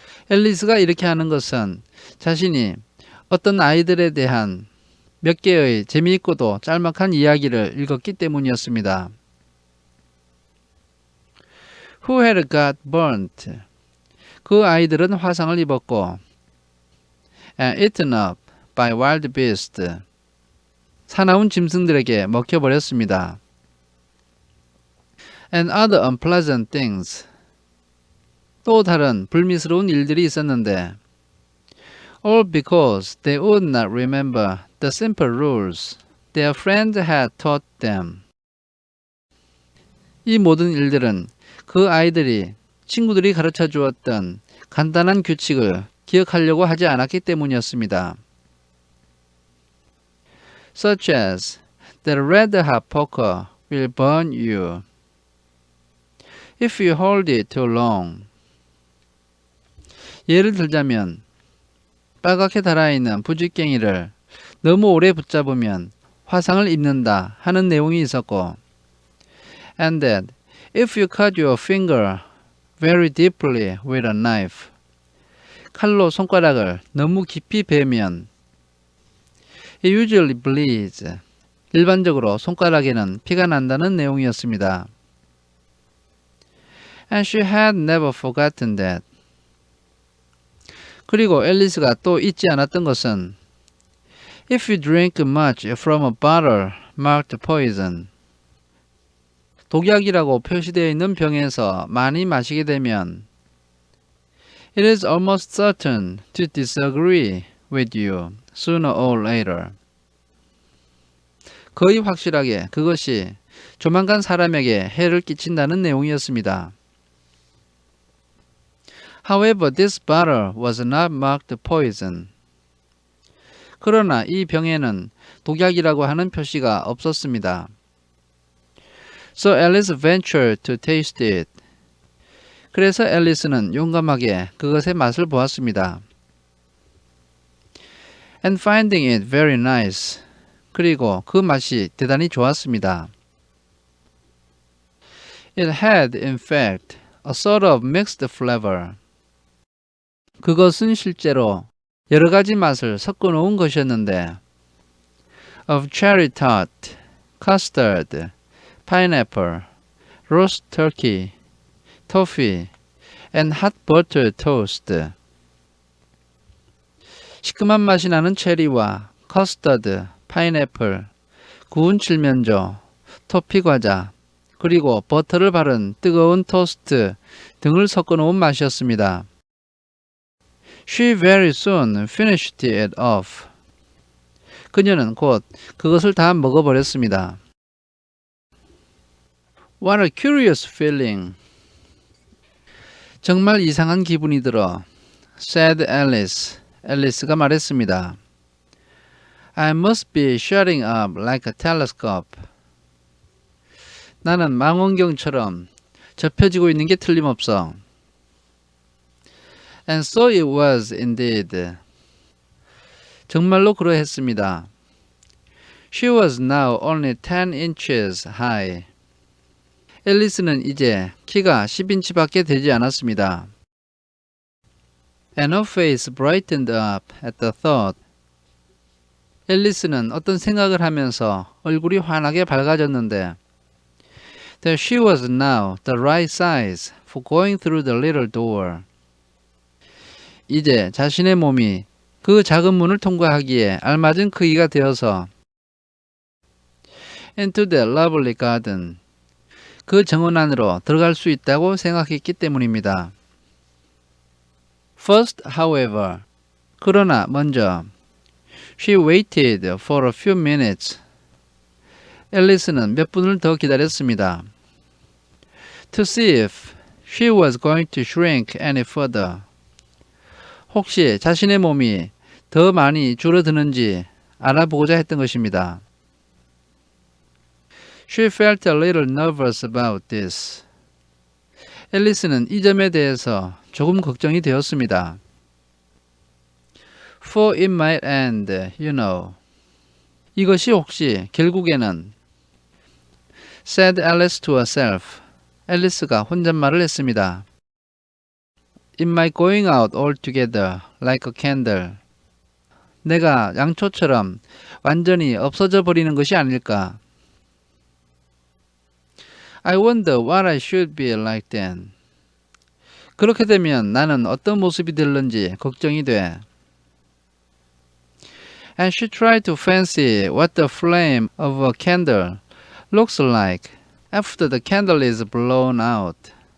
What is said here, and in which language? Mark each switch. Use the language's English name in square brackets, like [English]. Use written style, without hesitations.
[Korean] 앨리스가 이렇게 하는 것은 자신이 어떤 아이들에 대한 몇 개의 재미있고도 짤막한 이야기를 읽었기 때문이었습니다. [English] Who had got burnt? [Korean] 그 아이들은 화상을 입었고 [English] and eaten up by wild beasts. [Korean] 사나운 짐승들에게 먹혀버렸습니다. [English] And other unpleasant things. [Korean] 또 다른 불미스러운 일들이 있었는데 [English] all because they would not remember the simple rules their friend had taught them. [Korean] 이 모든 일들은 그 아이들이 친구들이 가르쳐 주었던 간단한 규칙을 기억하려고 하지 않았기 때문이었습니다. [English] Such as that red hot poker will burn you if you hold it too long. [Korean] 예를 들자면 빨갛게 달아있는 부직갱이를 너무 오래 붙잡으면 화상을 입는다 하는 내용이 있었고 [English] and that if you cut your finger very deeply with a knife [Korean] 칼로 손가락을 너무 깊이 베면 [English] it usually bleeds [Korean] 일반적으로 손가락에는 피가 난다는 내용이었습니다. [English] And she had never forgotten that. [Korean] 그리고 앨리스가 또 잊지 않았던 것은 [English] If you drink much from a bottle marked poison [Korean] 독약이라고 표시되어 있는 병에서 많이 마시게 되면 [English] It is almost certain to disagree with you sooner or later. [Korean] 거의 확실하게 그것이 조만간 사람에게 해를 끼친다는 내용이었습니다. [English] However, this bottle was not marked poison. [Korean] 그러나 이 병에는 독약이라고 하는 표시가 없었습니다. [English] So Alice ventured to taste it. [Korean] 그래서 앨리스는 용감하게 그것의 맛을 보았습니다. [English] And finding it very nice. [Korean] 그리고 그 맛이 대단히 좋았습니다. [English] It had, in fact, a sort of mixed flavor. [Korean] 그것은 실제로 여러 가지 맛을 섞어 놓은 것이었는데 [English] of cherry tart, custard, pineapple, roast turkey, toffee, and hot butter toast. [Korean] 시큼한 맛이 나는 체리와 커스터드, 파인애플, 구운 칠면조, 토피 과자, 그리고 버터를 바른 뜨거운 토스트 등을 섞어 놓은 맛이었습니다. [English] She very soon finished it off. [Korean] 그녀는 곧 그것을 다 먹어버렸습니다. [English] What a curious feeling. [Korean] 정말 이상한 기분이 들어. [English] said Alice. [Korean] 앨리스가 말했습니다. [English] I must be shutting up like a telescope. [Korean] 나는 망원경처럼 접혀지고 있는 게 틀림없어. [English] And so it was indeed. [Korean] 정말로 그러했습니다. [English] She was now only 10 inches high. [Korean] 앨리스는 이제 키가 10인치밖에 되지 않았습니다. [English] And her face brightened up at the thought. [Korean] 앨리스는 어떤 생각을 하면서 얼굴이 환하게 밝아졌는데 [English] that she was now the right size for going through the little door. [Korean] 이제 자신의 몸이 그 작은 문을 통과하기에 알맞은 크기가 되어서 [English] into the lovely garden, [Korean] 그 정원 안으로 들어갈 수 있다고 생각했기 때문입니다. [English] First, however, [Korean] 그러나 먼저 [English] she waited for a few minutes. [Korean] 앨리스는 몇 분을 더 기다렸습니다. [English] To see if she was going to shrink any further. [Korean] 혹시 자신의 몸이 더 많이 줄어드는지 알아보고자 했던 것입니다. [English] She felt a little nervous about this. [Korean] 앨리스는 이 점에 대해서 조금 걱정이 되었습니다. [English] For it might end, you know. [Korean] 이것이 혹시 결국에는 [English] said Alice to herself. [Korean] 앨리스가 혼잣말을 했습니다. [English] It might going out altogether like a candle. [Korean] 내가 양초처럼 완전히 없어져 버리는 것이 아닐까. [English] I wonder what I should be like then. [Korean] 그렇게 되면 나는 어떤 모습이 될는지 걱정이 돼. [English] And she tried to fancy what the flame of a candle looks like after the candle is blown out.